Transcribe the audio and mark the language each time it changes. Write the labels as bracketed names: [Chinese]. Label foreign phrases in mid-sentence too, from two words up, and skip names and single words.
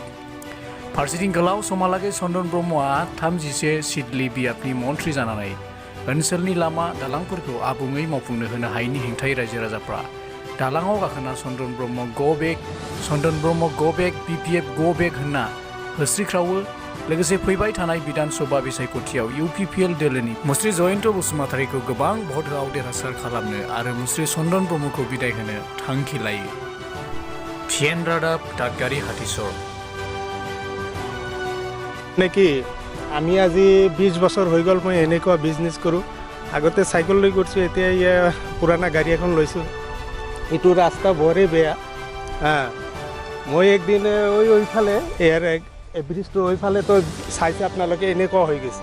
[Bodo] फारसेथिं गोलाव समहालागै चन्दन ब्रह्मआ 31 सिदलि बियाबनि मन्थ्रि जानानै ओनसोलनि लामा दालांफोरखौ आबुङै मावफुंनो होनो हायैनि हेंथायै रायजो राजाफ्रा दालाङाव गाखोना चन्दन ब्रह्म [English] go back [Bodo] बिपिएफ [English] go back [Bodo] होनना होस्रिख्रावो। लोगोसे फैबाय थानाय बिधान सभा बिसायख'थियाव इउपिपिएल दोलोनि मुस्रि जयन्त बसुमतारीखौ गोबां भट होआव देरहासार खालामनो आरो मुस्रि चन्दन ब्रह्मखौ बिदाय होनो थांखि लायो। PN रादाब दादगारि हाथिसर। [Assamese] নেকি আমি আজি 20 বছৰ হৈ গ'ল মই এনেকুৱা বিজনেছ কৰোঁ। আগতে চাইকেল লৈ কৰিছোঁ, এতিয়া পুৰাণা গাড়ী এখন লৈছোঁ। এইটো ৰাস্তা বৰে বেয়া। মই একদিন ওইফালে ব্ৰিজটো ওইফালে তো চাইছে আপোনালোকে এনেকুৱা হৈ গৈছে।